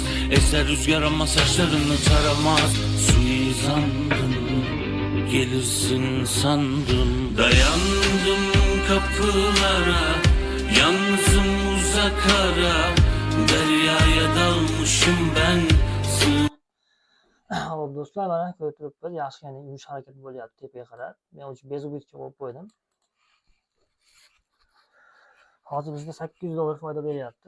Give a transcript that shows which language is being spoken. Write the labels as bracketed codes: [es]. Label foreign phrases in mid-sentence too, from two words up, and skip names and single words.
[tr] Eser rüzgar ama saçlarını taramaz. Suizandım, gelirsin sandım. Dayandım kapılara, Yalnızım uzak ara, deryaya dalmışım ben. [uz] Hop do'stlar, mana ko'rib turibsiz, yaxshigina yumush harakat bo'lyapti tepaga qarab. Men o'sha bezubitga qo'yib qo'ydim. Hozir bizga $800 foyda beryapti.